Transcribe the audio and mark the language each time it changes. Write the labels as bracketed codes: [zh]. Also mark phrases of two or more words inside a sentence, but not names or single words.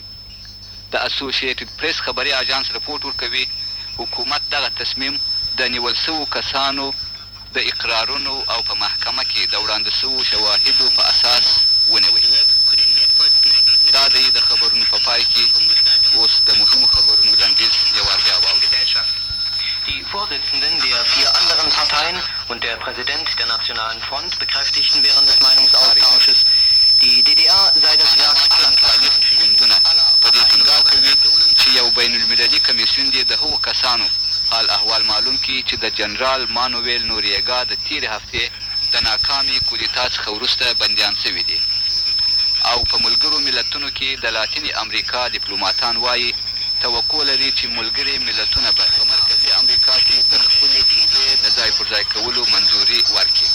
[ps] د اسوسییټډ پریس خبري اژانس رپورټ ورکوي حکومت دغه تصمیم د نیول سوو کسانو د اقرارونو او په محکمه کې د وړاندې سوو شواهدو په اساس ونیوي. دا دی د خبرونو په پای کې اوس د مهمو خبرونو لنډیز یو وار بیا واورئ. [de] Die Vorsitzenden der 4 anderen Parteien und der Präsident der Nationalen Front bekräftigten während des Meinungsaustausches, die DDR sei das Werk aller [ps] ګوندونه په دې ټینګار کوي چې یو بین المللي کمیسیون دې د هغو کسانو حال احوال معلوم کړي چې د جنرال مانویل نوریګا د تېرې هفتې د ناکامې کودتا څخه وروسته بندیان سوي دي. او په ملګرو ملتونو کې د لاتینې امریکا ډیپلوماتان وایي توقع لري چې ملګري ملتونه به په مرکزي امریکا کې د خپلې ویزې د ځای پر ځای کولو منظوري ورکړي.